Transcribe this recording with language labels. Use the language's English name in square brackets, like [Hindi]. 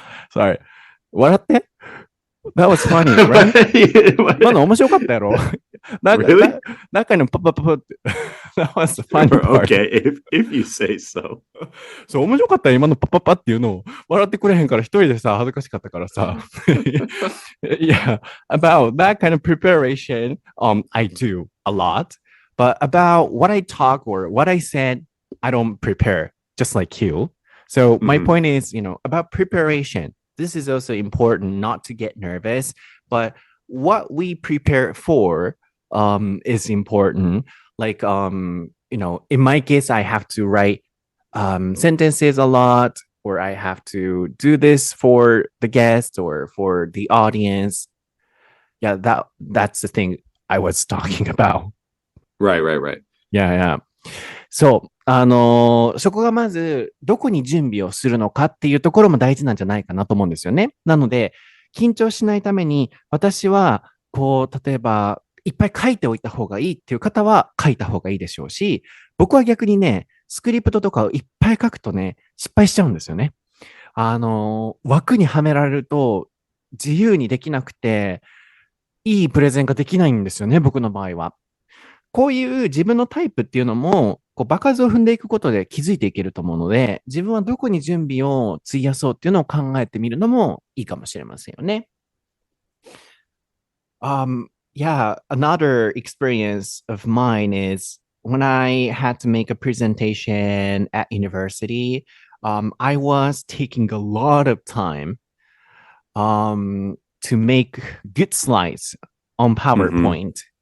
[English] Sorry. [Japanese] 笑って [English] That was funny, right? [Japanese] まだ面白かったやろ [English] Really? [Japanese] 中にパパパパって [English] That was the funny part. Okay, if you say so. [Japanese] そう、面白かったよ、今のパパパっていうのを笑ってくれへんから一人でさ、恥ずかしかったからさ。 [English] Yeah, about that kind of preparation, I do a lot. But about what I talk or what I said, I don't prepare, just like you. So my point is, about preparation. This is also important not to get nervous, but what we prepare for is important. Like, in my case, I have to write sentences a lot, or I have to do this for the guest or for the audience. Yeah, that's the thing I was talking about. Right. Yeah. そう。 [Japanese] そこがまず、どこに準備をするのかっていうところも大事なんじゃないかなと思うんですよね。なので、緊張しないために、私は、例えば、いっぱい書いておいた方がいいっていう方は書いた方がいいでしょうし、僕は逆にね、スクリプトとかをいっぱい書くとね、失敗しちゃうんですよね。枠にはめられると自由にできなくて、いいプレゼンができないんですよね、僕の場合は。こういう自分のタイプっていうのも、場数を踏んでいくことで気づいていけると思うので、自分はどこに準備を費やそうっていうのを考えてみるのもいいかもしれませんよね。 [English] Yeah, another experience of mine is when I had to make a presentation at university, I was taking a lot of time to make good slides on PowerPoint.